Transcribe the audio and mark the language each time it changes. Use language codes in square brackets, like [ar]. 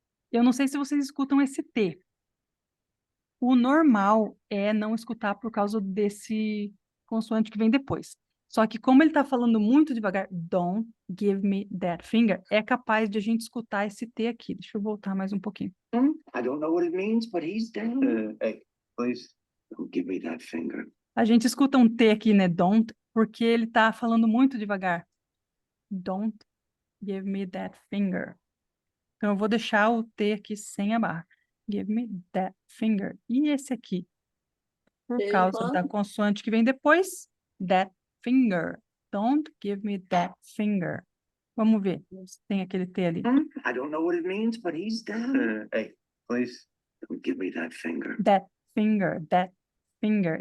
[pt] Eu não sei se vocês escutam esse T. O normal é não escutar por causa desse consoante que vem depois. Só que como ele está falando muito devagar, [en] don't give me that finger, [pt] é capaz de a gente escutar esse T aqui. Deixa eu voltar mais um pouquinho. [en] I don't know what it means, but he's down. Hey, please. Don't give me that finger. [pt] A gente escuta um T aqui, né? Don't, porque ele está falando muito devagar. [en] Don't give me that finger. [pt] Então, eu vou deixar o T aqui sem a barra. [en] Give me that finger. [pt] E esse aqui? por Ele causa fala- da consoante que vem depois, [en] that finger. Don't give me that finger. [pt] Vamos ver se tem aquele T ali. [en] I don't know what it means, but he's down. Hey, please. Don't give me that finger. That finger, that finger.